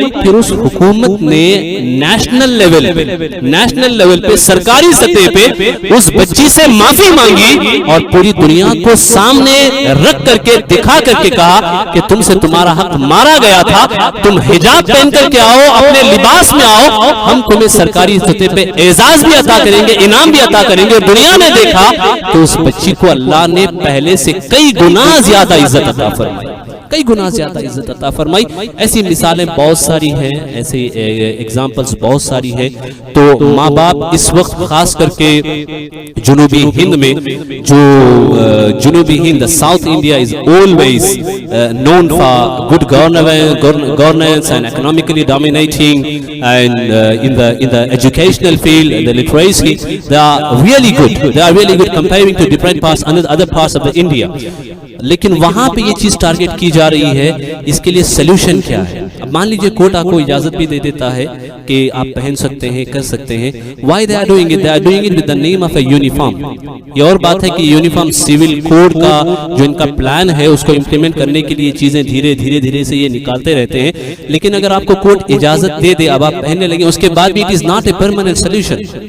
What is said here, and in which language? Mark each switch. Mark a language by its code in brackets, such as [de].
[ur] پھر اس حکومت نے نیشنل لیول پہ، سرکاری سطح پہ اس بچی سے معافی مانگی، اور پوری دنیا کو سامنے رکھ کر کے دکھا کر کے کہا کہ تم سے تمہارا حق مارا گیا تھا، تم حجاب پہن کر کے آؤ، اپنے لباس میں آؤ، ہم تمہیں سرکاری سطح پہ اعزاز بھی عطا کریں گے، انعام بھی عطا کریں گے. اور دنیا نے دیکھا تو اس بچی کو اللہ نے پہلے سے کئی گنا زیادہ عزت عطا فرمائی، کئی گنا زیادہ عزت عطا فرمائی. ایسی مثالیں بہت ساری ہیں، ایسے ایگزامپلز بہت ساری ہیں. تو ماں باپ اس وقت خاص کر کے جنوبی ہند میں، جو جنوبی ہند، [en] South India is always known for good governance and economically dominating, and in the educational field, the literacy, they are really good comparing to different parts, other parts of the India. [ur] لیکن وہاں پہ یہ چیز target کی جا رہی ہے. اس کے لیے سلوشن کیا ہے؟ اب مان لیجئے کورٹ آپ کو اجازت بھی دے دیتا ہے کہ آپ پہن سکتے ہیں، کر سکتے ہیں. [en] Why they are doing it? They are doing it with the name of a uniform. [ur] یہ اور بات ہے کہ یونیفارم سیول کوڈ کا جو ان کا پلان ہے، اس کو امپلیمنٹ کرنے کے لیے چیزیں دھیرے سے یہ نکالتے رہتے ہیں. لیکن اگر آپ کو کورٹ اجازت دے دے، اب آپ پہننے لگے، اس کے بعد بھی [en] it is not a permanent solution.